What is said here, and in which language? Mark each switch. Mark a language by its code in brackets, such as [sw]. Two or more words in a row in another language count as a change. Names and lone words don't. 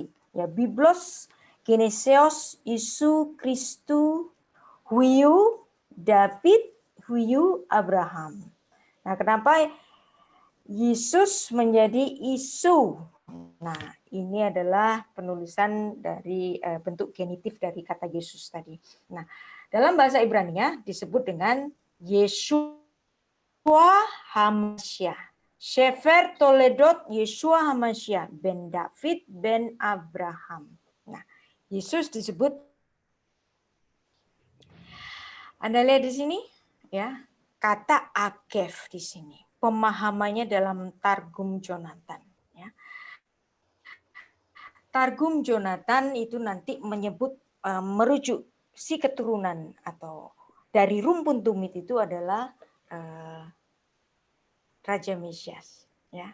[el] Ya, Βίβλος γενέσεως Ἰησοῦ Χριστοῦ υἱοῦ Δαυὶδ υἱοῦ Ἀβραάμ. [id] Nah, kenapa Yesus menjadi Isu? Nah, ini adalah penulisan dari bentuk genitif dari kata Yesus tadi. Nah, dalam bahasa Ibrani disebut dengan [he] ישוע המשיח. ספר תולדות ישוע המשיח בן דוד בן אברהם. [id] Nah, Yesus disebut, Anda lihat di sini ya, kata Akev di sini. Pemahamannya dalam Targum Jonathan, ya. Targum Jonathan itu nanti menyebut merujuk si keturunan atau dari rumpun tumit itu adalah Raja Mesias, ya.